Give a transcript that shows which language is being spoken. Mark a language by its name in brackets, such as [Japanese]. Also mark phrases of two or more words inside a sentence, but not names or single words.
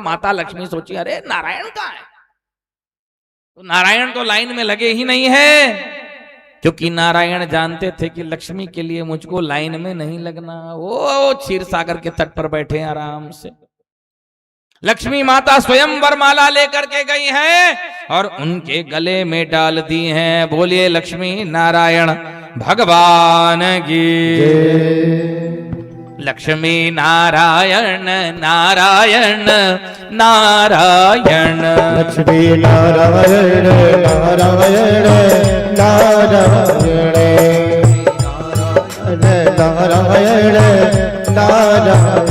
[Hindi] माता लक्ष्मी सोची, अरे नारायण कहाँ है? तो नारायण तो लाइन में लगे ही नहीं है, क्योंकि नारायण जानते थे कि लक्ष्मी के लिए मुझको लाइन में नहीं लगना। वो क्षीर सागर के तट पर बैठे आराम से। लक्ष्मी माता स्वयं वरमाला लेकर के गई हैं और उनके गले में डाल दी हैं। बोलिए लक्ष्मी नारायण भगवान की। लक्ष्मी नारायण नारायण नारायण। लक्ष्मी नारायण नारायण नारायण नारायण नारायण।